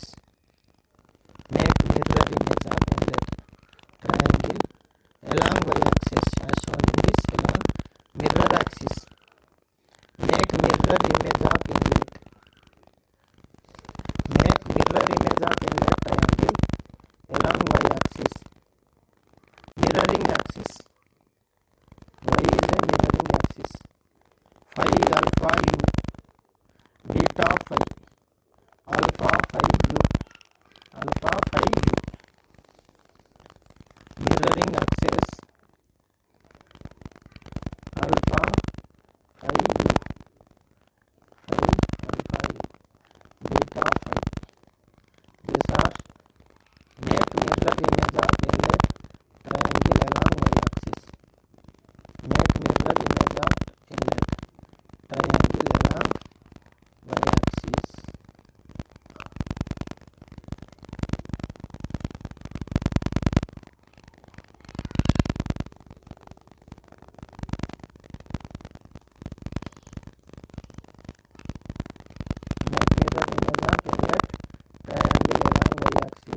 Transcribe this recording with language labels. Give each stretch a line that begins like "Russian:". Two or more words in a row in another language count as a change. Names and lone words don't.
English: Make mirror image of inlet triangle along y-axis as shown in this along mirror axis. Make mirror image of inlet. Make mirror image of inlet triangle along y-axis. Mirroring axis. Y is a mirroring axis. Phi alpha u. Beta phi. Alpha phi u. Alpha phi u. Mirroring axis. Alpha phi u. Phi alpha u. Beta phi. These are make mirror image of inlet triangle along y-axis. Make mirror image of inlet triangle along y-axis. Make mirror image of inlet triangle along y-axis.